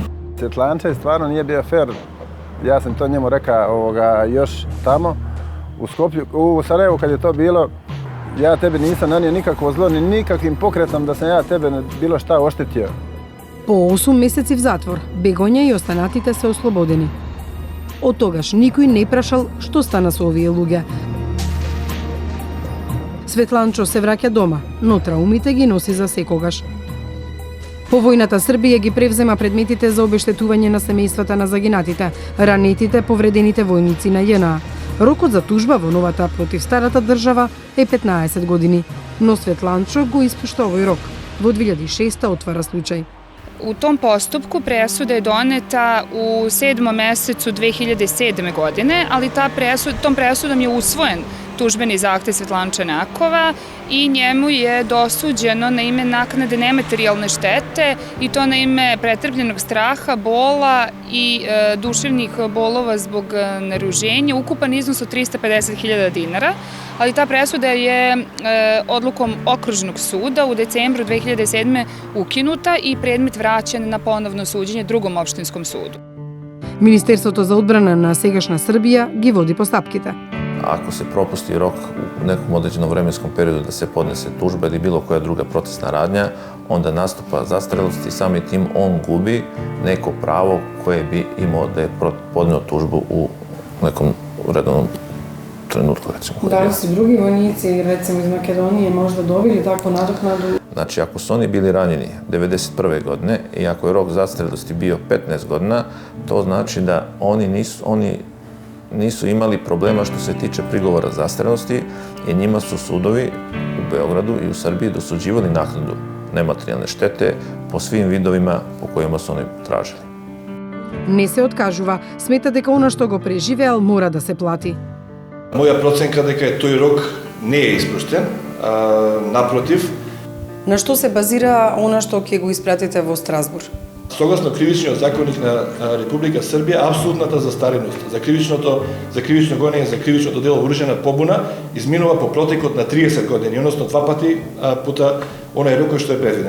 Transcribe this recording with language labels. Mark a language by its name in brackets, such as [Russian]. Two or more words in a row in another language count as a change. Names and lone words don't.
[Serbian] Svjetlančev stvarno nije bio fair. Ja sam to njemu rekao još tamo u Skoplju, u Sarajevu kad je to bilo. Ja tebi nisam nanio nikakvo zlo, ni nikakvim pokretom da sam ja tebe bilo šta oštetio. [Macedonian] Po 8 месеци в затвор, Бегоња и останатите се ослободени. Од тогаш никој не прашал што стана со овие луѓе. Светланчо се враќа дома, но траумите ги носи за секогаш. По војната Србија ги превзема предметите за обештетување на семејствата на загинатите, ранетите, повредените војници на JNA. Рокот за тужба во новата против старата држава е 15 години, но Светланчо го испушта овој рок. Во 2006 отвара случај. [Serbian] U tom postupku presuda je doneta u 7. mesecu 2007. godine, ali tom presudom je usvojen tužbeni zahtev Svetlanče Nakova i njemu je dosuđeno na ime naknade nematerijalne štete i to na ime pretrpljenog straha, bola i duševnih bolova zbog naruženja, ukupan iznos od 350.000 dinara, ali ta presuda je odlukom Okružnog suda u decembru 2007. ukinuta i predmet vraćen na ponovno suđenje drugom opštinskom sudu. [Macedonian] Министерството за одбрана на сегашна Србија ги води постапките. [Serbian] Ako se propusti rok u nekom određenom vremenskom periodu da se podnese tužba ili bilo koja druga procesna radnja, onda nastupa zastarelost i samim tim on gubi neko pravo koje bi imao da je podneo tužbu u nekom redovnom trenutku, recimo. Da li su drugi vojnici, recimo iz Makedonije, možda dobili takvu nadoknadu? Znači, ako su oni bili ranjeni 1991. godine i ako je rok zastarelosti bio 15 godina, to znači da oni nisu imali problema što se tiče prigovora zastarelosti i njima su sudovi u Beogradu i u Srbiji dosuđivali naknadu nematerijalne štete po svim vidovima po kojima su oni tražili. [Macedonian] Не се откажува, смета дека она што го преживеал мора да се плати. Моја проценка дека тој рок не е испуштен, напротив. На што се базира она што ќе го испратите во Страсбур? Согласно кривичниот законник на Република Србија, апсолутната застареност за кривично гонење, за кривичното дело оружјена побуна изминува по протекот на 30 години, односно 2 пати [Serbian] пута онај [Macedonian] рок кој што е предвиден.